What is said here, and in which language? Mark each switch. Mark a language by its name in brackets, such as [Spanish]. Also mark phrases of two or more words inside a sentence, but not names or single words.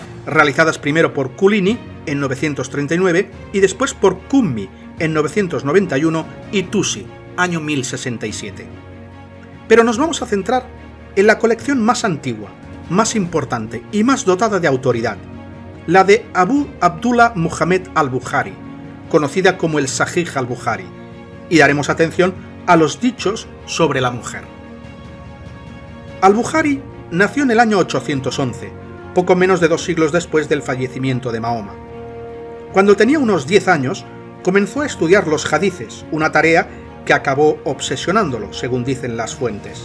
[Spanish] realizadas primero por Kulini en 939 y después por Kummi en 991 y Tusi, año 1067. Pero nos vamos a centrar en la colección más antigua, más importante y más dotada de autoridad, la de Abu Abdullah Muhammad al-Bukhari, conocida como el Sahih al-Bukhari, y daremos atención a los dichos sobre la mujer. Al-Bukhari nació en el año 811, poco menos de 2 siglos después del fallecimiento de Mahoma. Cuando tenía unos 10 años, comenzó a estudiar los hadices, una tarea que acabó obsesionándolo, según dicen las fuentes.